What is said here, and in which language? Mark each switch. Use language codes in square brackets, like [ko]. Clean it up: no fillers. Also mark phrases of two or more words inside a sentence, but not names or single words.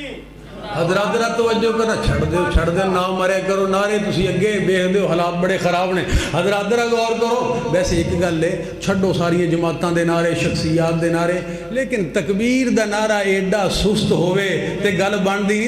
[pa] حضرات ذرا توجہ کرنا، چھڑ دے نہ مرے کرو نعرے، تسی اگے ویکھ دیو حالات بڑے خراب نے۔ حضرات ذرا غور کرو، ویسے ایک گل ہے چھڈو ساری جماعتاں دے نعرے، شخصیات دے نعرے، لیکن تکبیر دا نعرہ ایڈا سست ہوئے تے گل بندی نہیں۔